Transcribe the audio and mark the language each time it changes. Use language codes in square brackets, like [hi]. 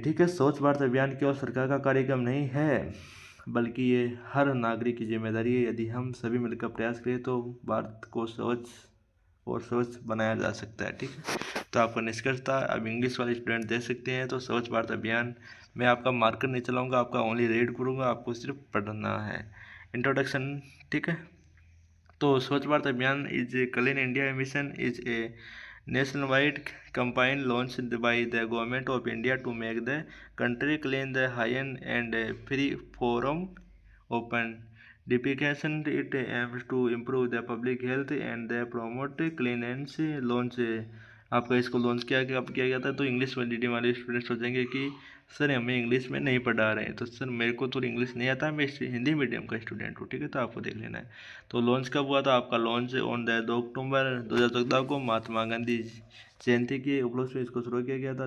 [hi] ठीक है, स्वच्छ भारत अभियान केवल सरकार का कार्यक्रम नहीं है, बल्कि ये हर नागरिक की जिम्मेदारी है। यदि हम सभी मिलकर प्रयास करें तो भारत को स्वच्छ और स्वच्छ बनाया जा सकता है। ठीक है, तो आपका निष्कर्ष था। अब इंग्लिश वाले स्टूडेंट देख सकते हैं। तो स्वच्छ भारत अभियान मैं आपका मार्कर नहीं चलाऊंगा, आपका ओनली रीड करूंगा, आपको सिर्फ पढ़ना है। इंट्रोडक्शन। ठीक है, तो [en] Swachh Bharat Abhiyan is a clean India mission is a nationwide campaign launched by the government of India to make the country clean, the hygiene and free from open defecation. It aims to improve the public health and promote cleanliness. [hi] Launch आपका इसको launch किया गया था। तो English medium वाले student सोचेंगे कि sir हमें इंग्लिश में नहीं पढ़ा रहे हैं, तो सर मेरे को तो इंग्लिश नहीं आता, मैं हिंदी मीडियम का स्टूडेंट हूँ। ठीक है, तो आपको देख लेना है। तो लॉन्च कब हुआ था? आपका लॉन्च ऑन द 2 अक्टूबर 2014 को महात्मा गांधी जयंती के उपलक्ष्य में इसको शुरू किया गया था।